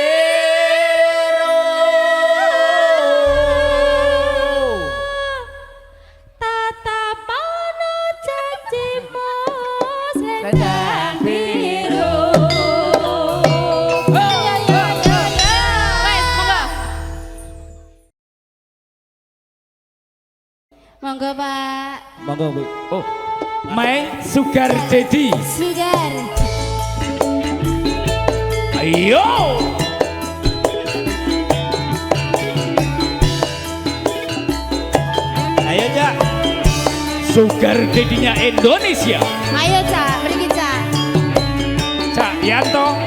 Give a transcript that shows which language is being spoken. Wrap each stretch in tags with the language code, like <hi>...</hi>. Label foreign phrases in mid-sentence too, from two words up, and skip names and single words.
<id>Tatapan janjimu selendang biru.</id> <jv>Wes, monggo, Pak. Monggo Bu.</jv> <en>Oh. My Sugar Daddy. Sugar.</en> <jv>Ayo. Ayo Cak.</jv> <en>Sugar Daddy-</en> <id>nya Indonesia.</id> <jv>Ayo Cak, mriki Cak. Cak Yanto.</jv>